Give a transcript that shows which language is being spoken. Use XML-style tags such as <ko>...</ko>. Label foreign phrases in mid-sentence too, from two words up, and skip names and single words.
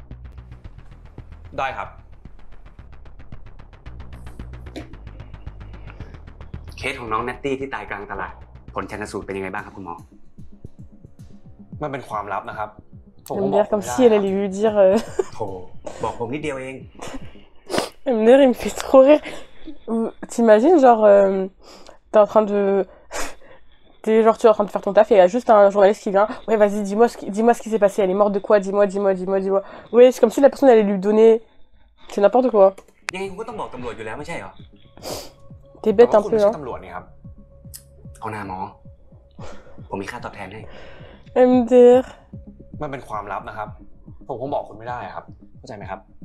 <th>ได้ครับ เคสของน้องแนตตี้ที่ตายกลางตลาดผลชันสูตรเป็นยังไงบ้างครับคุณหมอ มันเป็นความลับนะครับผม</th> <fr>Elle</fr> <th>ก็</th> <fr>me</fr> <th>บอก</th> <fr>dire comme si elle allait lui dire.</fr> <th>โถบอกผมนิดเดียวเอง</th> <fr>Elle me dire, il me fait trop rire. T'imagines, genre, t'es en train de. Genre, tu es en train de faire ton taf et il y a juste un journaliste qui vient. Ouais, vas-y, dis-moi ce qui s'est passé. Elle est morte de quoi? Dis-moi. Ouais, c'est comme si la personne allait lui donner. C'est n'importe quoi.</fr> <th>ยังไงคุณก็ต้องบอกตำรวจอยู่แล้วไม่ใช่เหรอ</th> <fr>T'es</fr> <th>แต่</th> <fr>bête</fr> <th>ว่า</th> <fr>un</fr> <th>คุณ</th> <fr>peu,</fr> <th>ไม่ใช่</th> <fr>hein.</fr> <th>ตำรวจนี่ครับ เอาหน้าหมอ ผมมีค่าตอบแทนให้</th> <fr>Elle me dire.</fr> <th>มันเป็นความลับนะครับ ผมคงบอกคุณไม่ได้ครับ เข้าใจไหมครับ</th>